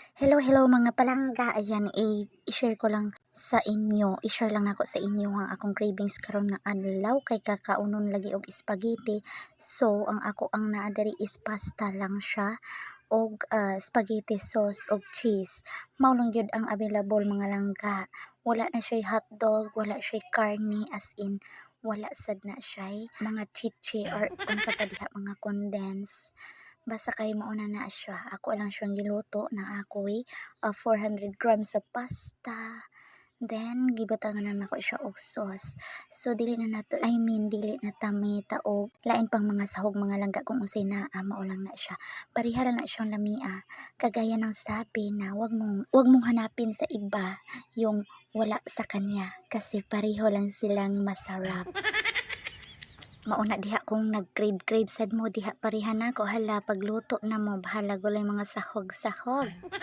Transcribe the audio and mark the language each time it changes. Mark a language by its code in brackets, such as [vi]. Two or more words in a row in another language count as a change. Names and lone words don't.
[ceb] Hello, hello mga palangga. Ayan, i-share ko lang sa inyo. I-share lang nako sa inyo ang akong cravings karon nga adlaw kay kakaunon lagi og spaghetti. So, ang naa diri is pasta lang siya og spaghetti sauce og cheese. Mao lang gyud ang available mga langga. Wala na siya hotdog, wala siya karne [en] as in [ceb] wala sad na siya mga chichi or unsa pa diha mga condense. Basta kay mauna na siya. Ako lang siyang giluto na ako 400 grams sa pasta. Then, gibutangan na nako siya og sauce. So, dili na nato, dili na tamita o lain pang mga sahog mga langga kung unsay na maulang na siya. Pareha lang na siyang lamia. [tl] Kagaya ng sabi na wag mong hanapin sa iba yung wala sa kanya kasi pareho lang silang masarap. [ceb] Mauna diha kung nag-crave sad mo diha pareha nako hala pagluto na mo bahala gulay mga sahog-sahog.